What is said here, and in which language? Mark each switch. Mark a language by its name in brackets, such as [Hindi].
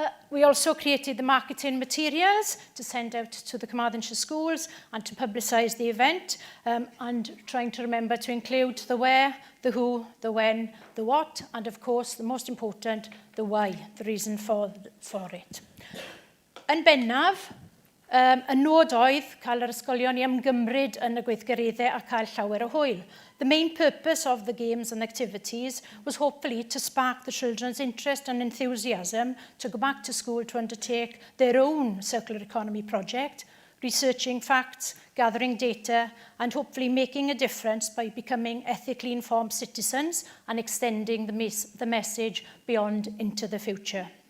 [English] We also created the marketing materials to send out to the Carmarthenshire schools and to publicise the event, and trying to remember to include the where, the who, the when, the what, and of course the most important, the why, the reason for it. [Welsh] yn bennaf, y nod oedd cael yr ysgolion i ymgymryd yn y gweithgareddau a cael llawer o hwyl. [English] The main purpose of the games and activities was hopefully to spark the children's interest and enthusiasm to go back to school to undertake their own circular economy project, researching facts, gathering data, and hopefully making a difference by becoming ethically informed citizens and extending the message beyond into the future.